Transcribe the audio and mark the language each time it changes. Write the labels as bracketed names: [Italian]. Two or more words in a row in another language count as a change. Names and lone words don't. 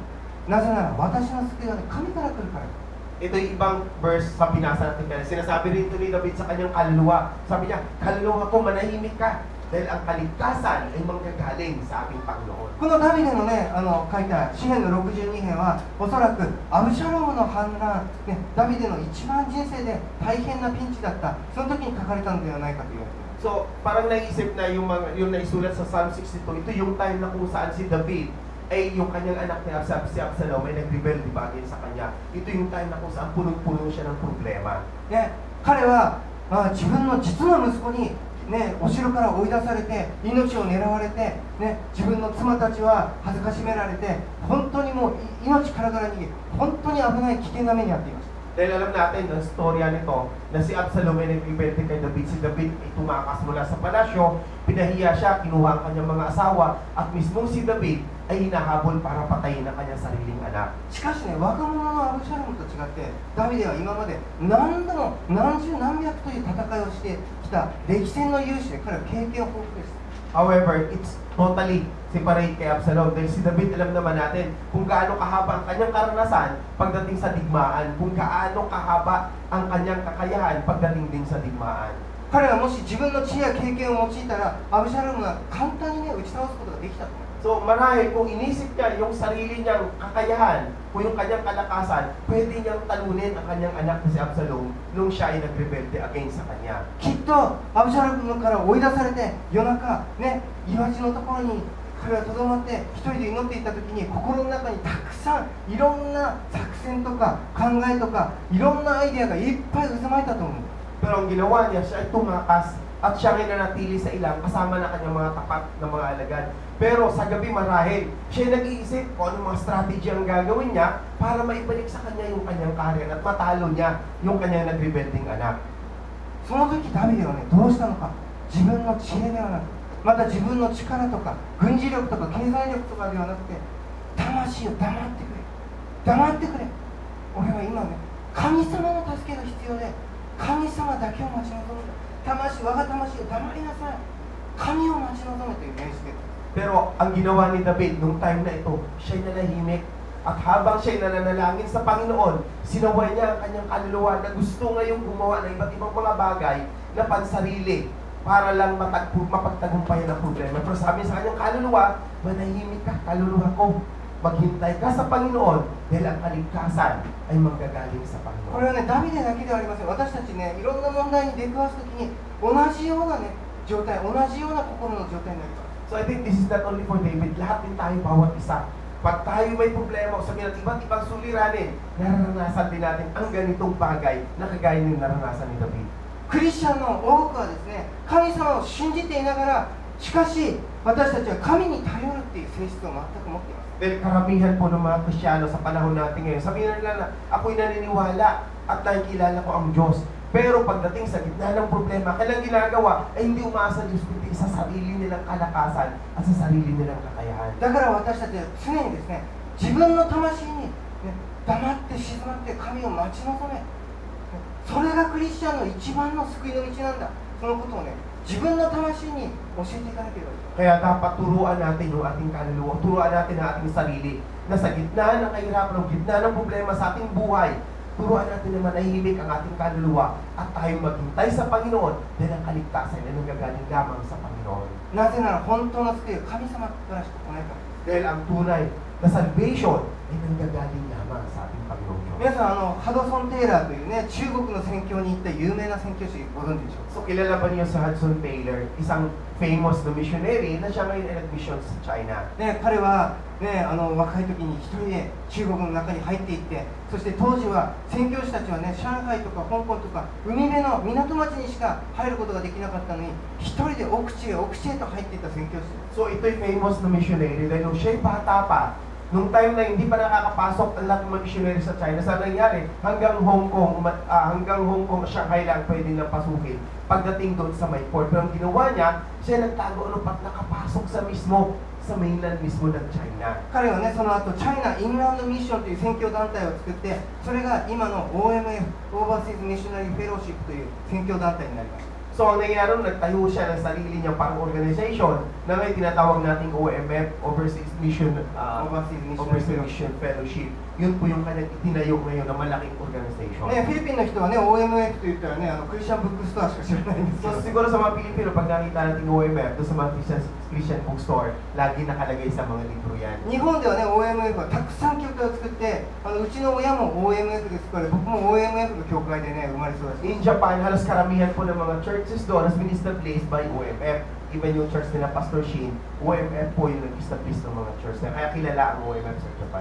[Japanese] なぜなら私の救いは、ね、神から来るから。 [Filipino] Ito yung ibang verse sa pinasa natin kaya sinasabi rin ito ni David sa kanyang kaluluwa. Sabi niya, kaluluwa ko manahimik ka dahil ang kaligtasan ay manggagaling sa aking Panginoon. [Japanese] このダビデのね、書いた詩篇の62編はおそらくアブシャロムの反乱、ね、ダビデの一番人生で大変なピンチだったその時に書かれたのではないかと言われています。 [Filipino] So, parang naisip na yung naisulat sa Psalm 62, ito yung time na kung saan si David ay yung kanyang anak ni si Absalom ay nag-rebel, di ba, sa kanya. Ito yung time na kung saan punong-puno siya ng problema. [Japanese] ね、彼は、自分の実の息子に、ね、お城から追い出されて命を狙われて、ね、自分の妻たちは恥ずかしめられて本当にもう命からがら逃げ本当に危ない危険な目に遭っていました。 [Filipino] Dahil alam natin ang storya nito na si Absalom ay nag-rebelde kay David. Si David ay tumakas mula sa palasyo, pinahiya siya, kinuha ang kanyang mga asawa, at mismong si David ay hinahabol para patayin ang kanyang sariling anak. [Japanese] しかしね、若者のアブシャロムと違ってダビデは今まで何度も何十何百という戦いをしてきた歴戦の勇士で彼は経験豊富です。 [English] However, it's totally separate kay Absalom. [Filipino] Dahil si David, alam naman natin kung gaano kahaba ang kanyang karanasan pagdating sa digmaan, kung gaano kahaba ang kanyang kakayahan pagdating din sa digmaan. [Japanese] 彼はもし自分の知恵や経験を用いたらアブシャロムは簡単にね打ち倒すことができたと思います。 [Filipino] So marahil kung inisip niya yung sarili niyang kakayahan o yung kanyang kalakasan, pwede niyang talunin ang kanyang anak na si Absalom nung siya ay nagrebelde against sa kanya. [Japanese] きっとアブシャロムから追い出されて夜中ね岩地のところに彼はとどまって一人で祈っていた時に心の中にたくさんいろんな作戦とか考えとかいろんなアイデアがいっぱい渦巻いたと思う。 [Filipino] Pero ang ginawa niya, siya ay tumakas at siya ay nanatili sa ilang kasama na kanyang mga tapat na mga alagad. Pero sa gabi marahil, siya ay nag-iisip kung anong mga strategy ang gagawin niya para maibalik sa kanya yung kanyang career at matalo niya yung kanyang nagrebelding anak. [Japanese] その時ダビデはねどうしたのか、自分の知恵ではなくまた自分の力とか軍事力とか経済力とかではなくて魂を黙ってくれ黙ってくれ、俺は今ね神様の助けが必要で神様だけを待ち望むんだ、魂我が魂を黙りなさい、神を待ち望めという命じている。 [Filipino] Pero ang ginawa ni David nung time na ito, siya'y nanahimik. At habang siya'y nananalangin sa Panginoon, sinaway niya ang kanyang kaluluwa na gusto ngayong gumawa ng iba't ibang mga bagay na pansarili para lang mapagtagumpayan ang problema. Pero sabi sa kanyang kaluluwa, manahimik ka, kaluluwa ko. Maghintay ka sa Panginoon dahil ang kaligtasan ay manggagaling sa [Japanese] こ [Filipino] Panginoon. [Japanese] れはねダビデだけではありません。私たちねいろんな問題に出くわすときに同じようなね状態、同じような心の状態になります。 [English] So I think this is not only for David, [Filipino] lahat din tayo, bawat isa. Pag tayo may problema o sabihin natin iba't ibang suliranin, naranasan din natin ang ganitong bagay na kagaya ng naranasan ni David. [Japanese] クリスチャンの多くはですね神様を信じていながらしかし私たちは神に頼るっていう性質を全く持っています。 [Filipino] Dahil karamihan po ng mga Kristiyano sa panahon natin ngayon, sabihin nila na ako'y naniniwala at nakikilala ko ang Diyos. Pero pagdating sa gitna ng problema, kailang ginagawa ay hindi umaasa Diyos kundi sa sarili nilang kalakasan at sa sarili nilang kakayahan. [Japanese] だから私たちは常にですね自分の魂に、ね、黙って静まって神を待ち望め、ね、それがクリスチャンの一番の救いの道なんだ。そのことをね自分の魂に教えていかなければいけない。 [Filipino] Kaya dapat turuan natin yung ating kaluluwa, turuan natin ang ating sarili na sa gitna ng kahirapan, ng gitna ng problema sa ating buhay, turuan natin na manahimik ang ating kaluluwa at tayo maghintay sa Panginoon dahil ang kaligtasan ay nanggagaling lamang sa Panginoon. [Japanese] なぜなら本当の救いは神様からしか来ないから。 [Filipino] Dahil ang tunay na salvation ay nanggagaling lamang sa ating Panginoon Diyos. [Japanese] 皆さんハドソン・テイラーというね中国の宣教に行った有名な宣教師ご存知でしょうか。 [Filipino] So kilala ba niyo si Hudson Taylor, isang famous na missionary na siya ngayon ay nag-mission sa China. [Japanese] ね、彼は、ね、若い時に一人で中国の中に入っていってそして当時は宣教師たちはね上海とか香港とか海辺の港町にしか入ることができなかったのに一人で奥地へ奥地へと入っていった宣教師です。 [Filipino] So ito'y famous na missionary dahil nung siya'y bata pa, nung time na hindi pa nakakapasok ang lahat ng mga missionary sa China, sa nangyari, hanggang Hong Kong, Shanghai lang pwede nang pasukin. pagdating doon sa may port. Pero ang ginawa niya, siya nagtago ano pat nakapasok sa mainland mismo ng China. [Japanese] 彼はね、その後チャイナインランドミッションという宣教団体を作って、それが今の OMF オーバーシーズミッショナリーフェローシップという宣教団体になりました。 [Filipino] So ang nangyari nun, nagtayo siya ng sarili niyang parang organization na may tinatawag nating OMF, Overseas Mission Fellowship. Yun po yung kanyang itinayo ngayon na malaking organization. [Japanese] ね、フィリピンの人はね、OMF と言ったらね、 [English] Christian bookstore [Japanese] しか知らないんですけ [Filipino] So [Japanese] ど、 [Filipino] siguro sa mga Pilipino, pag nakita natin OMF, doon sa mga [English] Christian bookstore, [Filipino] lagi nakalagay sa mga libro yan. [Japanese] 日本ではね、OMF はたくさん教会を作って、うちの親も OMF ですから、僕も OMF の教会でね、生まれ育ち [English] In Japan, [Filipino] halos karamihan po ng mga churches doon [English] has been established by OMF. [Filipino] Even yung church nila Pastor Shin, OMF po yung nag-establish ng mga church na kaya kilala ang OMF sa Japan.